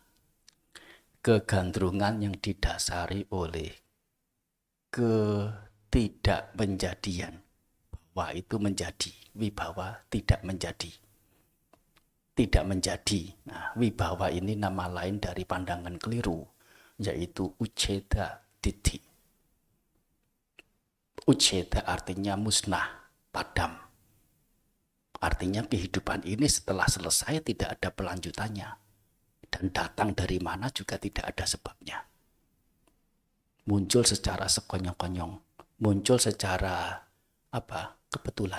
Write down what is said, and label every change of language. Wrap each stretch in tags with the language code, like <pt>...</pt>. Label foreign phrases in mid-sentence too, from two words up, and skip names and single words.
<id>Kegandrungan yang didasari oleh ketidakmenjadian. Bahwa itu menjadi, wibhawa tidak menjadi. Tidak menjadi. Nah, wibhawa ini nama lain dari pandangan keliru, yaitu</id> <pi>ucceda ditti.</pi> <id>Ucceda artinya musnah, padam. Artinya kehidupan ini setelah selesai tidak ada pelanjutannya. Dan datang dari mana juga tidak ada sebabnya. Muncul secara sekonyong-konyong. Muncul secara kebetulan.</id>